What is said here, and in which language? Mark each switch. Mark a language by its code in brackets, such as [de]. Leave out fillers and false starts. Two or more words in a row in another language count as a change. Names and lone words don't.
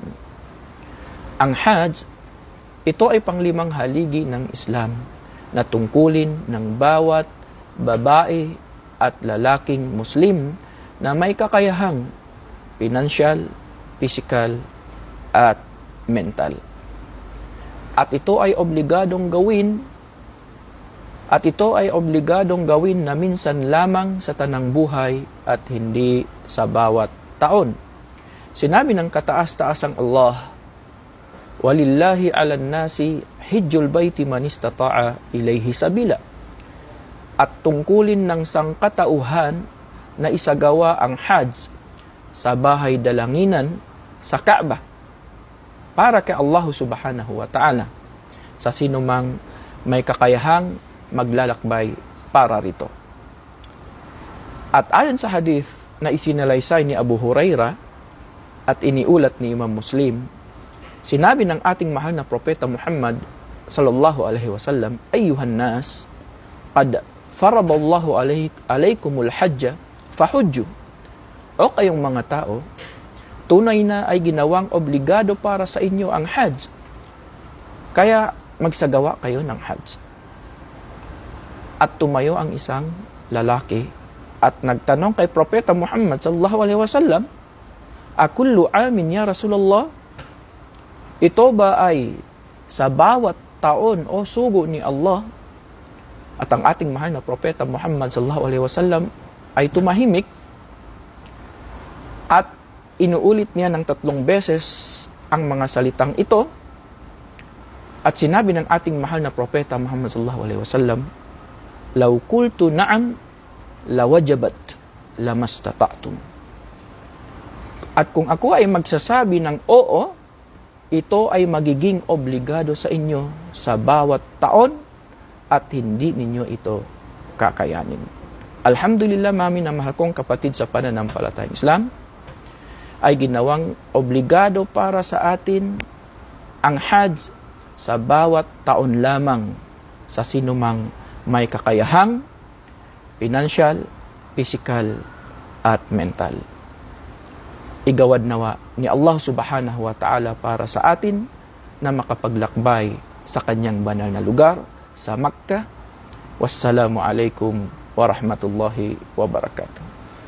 [tl] Ang Hajj, ito ay panglimang haligi ng Islam na tungkulin ng bawat babae at lalaking Muslim na may kakayahang pinansyal, pisikal, at mental. At ito ay obligadong gawin na minsan lamang sa tanang buhay at hindi sa bawat taon. Sinabi ng kataas-taasang Allah, [ar] "ولله على الناس حج البيت من استطاع إليه سبيلا." [tl] At tungkulin ng sangkatauhan na isagawa ang Hajj sa bahay dalanginan sa Kaaba para kay Allah [ar] سبحانه وتعالى [tl] sa sinumang may kakayahang maglalakbay para rito. At ayon sa hadith na isinalaysay ni Abu Hurairah at iniulat ni Imam Muslim, sinabi ng ating mahal na propeta Muhammad [ar] صلى الله عليه وسلم, "أيها الناس قد فرض الله عليكم الحج فحجوا." [tl] O kayong mga tao, tunay na ay ginawang obligado para sa inyo ang Hajj. Kaya magsagawa kayo ng Hajj. At tumayo ang isang lalaki at nagtanong kay Propeta Muhammad [ar] صلى الله عليه وسلم, "أكل عام يا رسول الله?" [tl] Ito ba ay sa bawat taon o sugo ni Allah? At ang ating mahal na Propeta Muhammad [ar] صلى الله عليه وسلم [tl] ay tumahimik at inuulit niya ng 3 beses ang mga salitang ito. At sinabi ng ating mahal na Propeta Muhammad [ar] صلى الله عليه وسلم, "لو قلت نعم لوجبت لما استطعتم." [tl] At kung ako ay magsasabi ng oo, ito ay magiging obligado sa inyo sa bawat taon at hindi ninyo ito kakayanin. Alhamdulillah, mami na mahal kong kapatid sa pananampalatayang Islam, ay ginawang obligado para sa atin ang Hajj sa bawat taon lamang sa sinumang may kakayahang pinansyal, pisikal, at mental. Igawad nawa ni Allah [ar] سبحانه وتعالى [tl] para sa atin na makapaglakbay sa kanyang banal na lugar sa Makkah. [ar] والسلام عليكم ورحمة الله وبركاته.